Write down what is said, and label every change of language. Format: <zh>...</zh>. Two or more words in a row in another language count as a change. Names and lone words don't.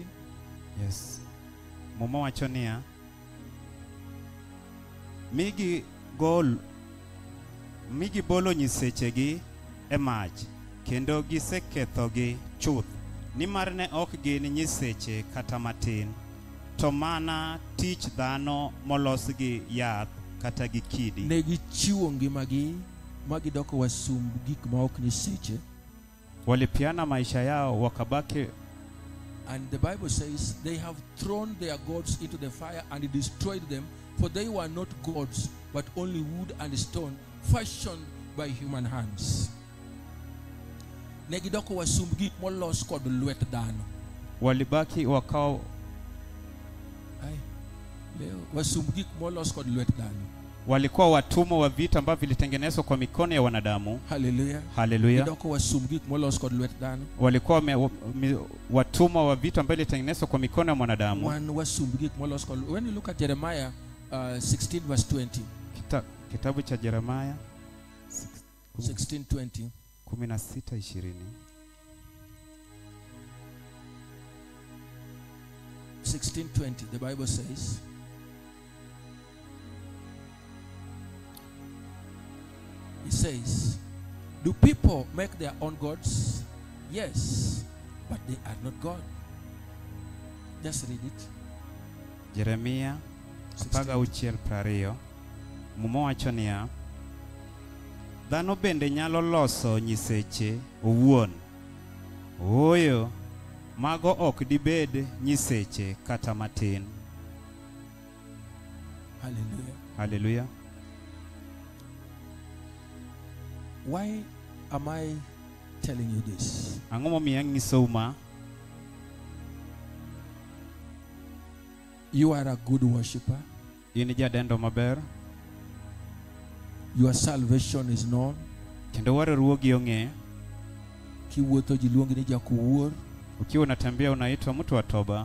<en>Yes.</en> <luo>Mama wacho niya, migi bolo nyisechegi e mach kendo gisekethogi chuth, nimar ne ok gin nyiseche kata matin, to mana tich dhano molos gi yath kata gi kidi. Ne gichiwo ngimagi magidoko wasumb gik ma ok nyiseche.</luo> <sw>Walipiana maisha yao wakabaki.</sw> <en>And the Bible says they have thrown their gods into the fire and destroyed them, for they were not gods but only wood and stone fashioned by human hands.</en> <luo>Negidoko wasumb gik molos kod lwet dhano.</luo> <sw>Walibaki wakao</sw> <luo>wasumb gik molos kod lwet dhano.</luo> <sw>Walikuwa watumwa wa vitu ambavyo vilitengenezwa kwa mikono ya wanadamu. Hallelujah. Hallelujah.</sw> <luo>Negidoko wasumb gik molos kod lwet dhano.</luo> <sw>Walikuwa watumwa wa vitu ambavyo vilitengenezwa kwa mikono ya mwanadamu.</sw> <luo>Wan wasumb gik molos kod.</luo> <en>When you look at Jeremiah 16:20.</en> <sw>Kitabu cha Jeremiah 16:20. 16:20.</sw> <en>16:20, the Bible says, it says, Do people make their own gods? Yes, but they are not God. Just read it.</en> <luo>Jeremia 16:20 Muma wacho niya, dhano bende nyalo loso nyiseche owuon. Ooyo, mago ok dibed nyiseche kata matin. Hallelujah. Hallelujah.</luo> <en>Why am I telling you this?</en> <luo>Ang'o momiyo ang'isou ma?</luo> <en>You are a good worshiper.</en> <luo>In jadendo maber.</luo> <en>Your salvation is known.</en> <luo>Kendo waruogi ong'e. Kiwuotho ji luongi ni jakuwuor.</luo> <sw>Ukiwa unatembea unaitwa mtu wa toba.</sw>